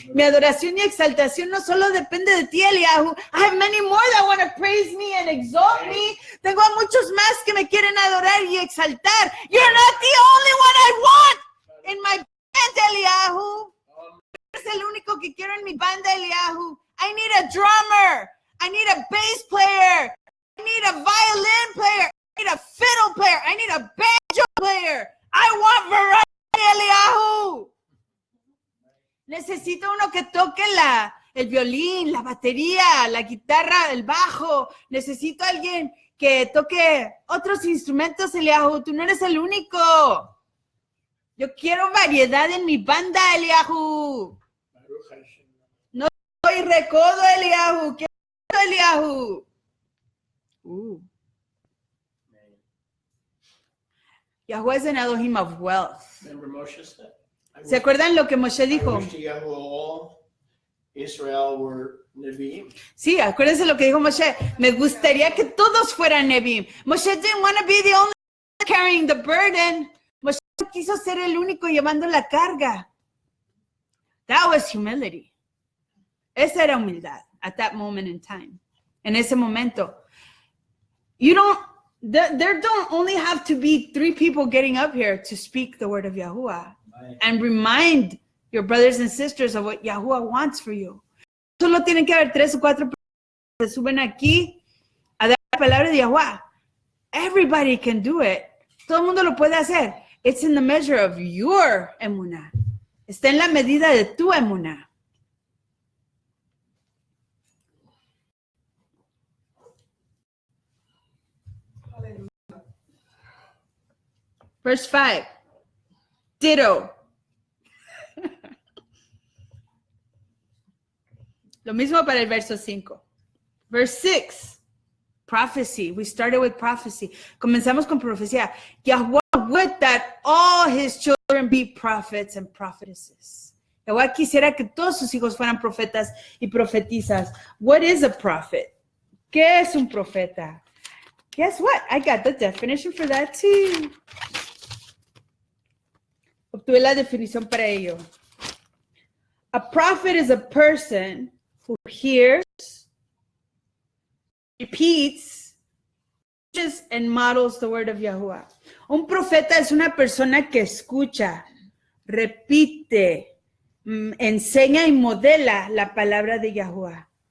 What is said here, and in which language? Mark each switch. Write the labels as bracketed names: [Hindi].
[Spanish] Mi adoración y exaltación no solo depende de ti, Eliyahu. [English] I have many more that want to praise me and exalt me. [Spanish] Tengo a muchos más que me quieren adorar y exaltar. [English] You're not the only one I want in my band, Eliyahu. [Spanish] Eres el único que quiero en mi banda, Eliyahu. [English] I need a drummer. I need a bass player. I need a violin player. I need a fiddle player. I need a banjo player. I want variety, Eliyahu. [Spanish] Necesito uno que toque el violín, la batería, la guitarra, el bajo. Necesito alguien que toque otros instrumentos, Eliyahu. Tú no eres el único. Yo quiero variedad en mi banda, Eliyahu. No soy recodo, Eliyahu. Quiero Eliyahu. [English] Yahweh is an Elohim of wealth. Remember Moshe said? [Spanish] ¿Se acuerdan lo que Moshe dijo? [English] I wish to Yahweh all Israel were Nevi'im. [Spanish] Sí, acuérdense lo que dijo Moshe. Me gustaría que todos fueran Nevi'im. [English] Moshe didn't want to be the only one carrying the burden. [Spanish] Moshe quiso ser el único llevando la carga. [English] That was humility. [Spanish] Esa era humildad [English] at that moment in time. [Spanish] En ese momento. [English] There don't only have to be 3 people getting up here to speak the word of Yahuwah and remind your brothers and sisters of what Yahuwah wants for you. [Spanish] Solo tienen que haber 3 o 4 personas que se suben aquí a dar la palabra de Yahuwah. [English] Everybody can do it. [Spanish] Todo el mundo lo puede hacer. [English] It's in the measure of your emunah. [Spanish] Está en la medida de tu emunah. [English] Verse 5. Ditto. [Spanish] Lo mismo para el verso 5. [English] Verse 6. Prophecy. We started with prophecy. [Spanish] Comenzamos con profecía. [English] Yahweh would that all his children be prophets and prophetesses. [Spanish] Yahweh quisiera que todos sus hijos fueran profetas y profetizas. [English] What is a prophet? [Spanish] ¿Qué es un profeta? [English] Guess what? I got the definition for that too. [Spanish] Obtuve la definición para ello. [English] A prophet is a person who hears, repeats, teaches, and models the word of Yahuwah. [Spanish] Un profeta es una persona que escucha, repite, enseña y modela la palabra de Yahuwah.